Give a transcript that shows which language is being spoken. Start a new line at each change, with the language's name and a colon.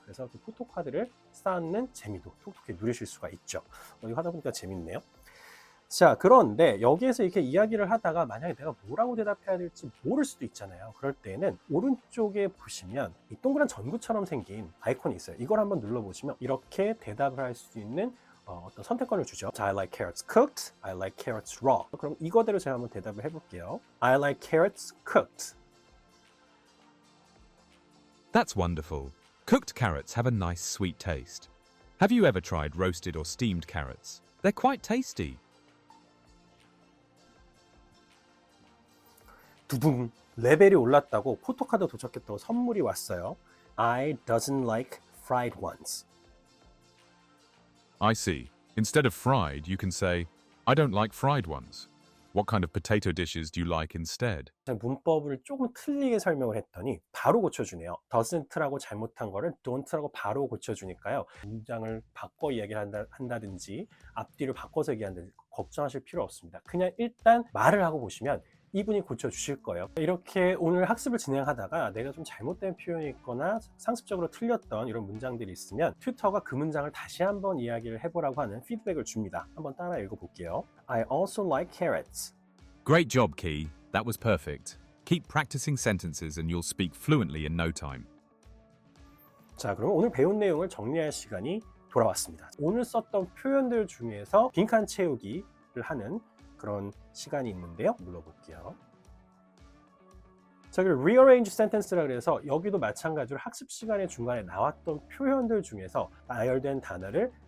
Korean: 그래서 그 포토카드를 쌓는 재미도 톡톡히 누리실 수가 있죠. 이거 하다 보니까 재밌네요. 자, 그런데 여기에서 이렇게 이야기를 하다가 만약에 내가 뭐라고 대답해야 될지 모를 수도 있잖아요. 그럴 때는 오른쪽에 보시면 이 동그란 전구처럼 생긴 아이콘이 있어요. 이걸 한번 눌러보시면 이렇게 대답을 할 수 있는 어떤 선택권을 주죠.
English: 자, I like carrots cooked, I like carrots raw.
Korean: 그럼 이거대로 제가 한번 대답을 해볼게요.
English: I like carrots cooked. That's wonderful. Cooked carrots have a nice sweet taste. Have you ever tried roasted or steamed carrots? They're quite tasty.
Korean: 두둥, 레벨이 올랐다고 포토카드 도착했다고 선물이 왔어요.
English: I doesn't like fried ones. I see. Instead of fried, you can say, I don't like fried ones. What kind of potato dishes do you like instead?
Korean: 문법을 조금 틀리게 설명을 했더니 바로 고쳐주네요. doesn't라고 잘못한 거를 don't라고 바로 고쳐주니까요. 문장을 바꿔 이야기를 한다든지 앞뒤를 바꿔서 얘기한다든지 걱정하실 필요 없습니다. 그냥 일단 말을 하고 보시면 이분이 고쳐주실 거예요. 이렇게 오늘 학습을 진행하다가 내가 좀 잘못된 표현이 있거나 상습적으로 틀렸던 이런 문장들이 있으면 튜터가 그 문장을 다시 한번 이야기를 해보라고 하는 피드백을 줍니다. 한번 따라 읽어볼게요.
English: I also like carrots. Great job, Key. That was perfect. Keep practicing sentences and you'll speak fluently in no time.
Korean: 자, 그럼 오늘 배운 내용을 정리할 시간이 돌아왔습니다. 오늘 썼던 표현들 중에서 빈칸 채우기를 하는 그런 시간이 있는데요. 눌러볼게요. 자, 그리고
English: rearrange sentence
Korean: 라 그래서 여기도 마찬가지로 학습 시간의 중간에 나왔던 표현들 중에서 나열된 단어를